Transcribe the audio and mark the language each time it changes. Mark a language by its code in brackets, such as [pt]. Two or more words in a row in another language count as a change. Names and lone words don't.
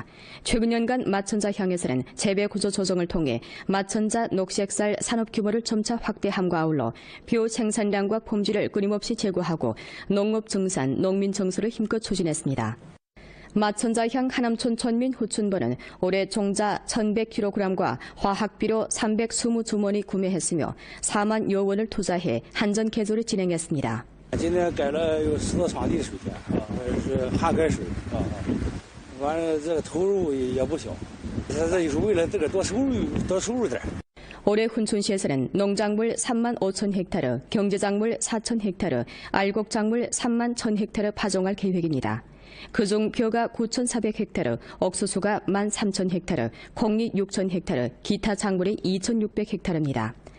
[ko] 최근 연간 마천자향에서는 재배 구조 조정을 통해 마천자 녹색쌀 산업 규모를 점차 확대함과 아울러 벼 생산량과 품질을 끊임없이 제고하고 농업 증산, 농민 정서를 힘껏 추진했습니다. 마천자향 하남촌 천민 후춘번은 올해 종자 1,100kg과 화학비료 320주머니 구매했으며 4만 여 원을 투자해 한전 개조를 진행했습니다. [zh] 今天改了有10多场地水田是旱改水完了这个投入也不小，这就是为了这个多收入点。 [ko] 올해 훈춘시에서는 농작물 3만 5천 헥타르, 경제작물 4천 헥타르, 알곡작물 3만 1천 헥타르 파종할 계획입니다. 그중 벼가 9,400헥타르, 옥수수가 13,000헥타르, 콩이 6,000헥타르, 기타 작물이 2,600헥타르입니다.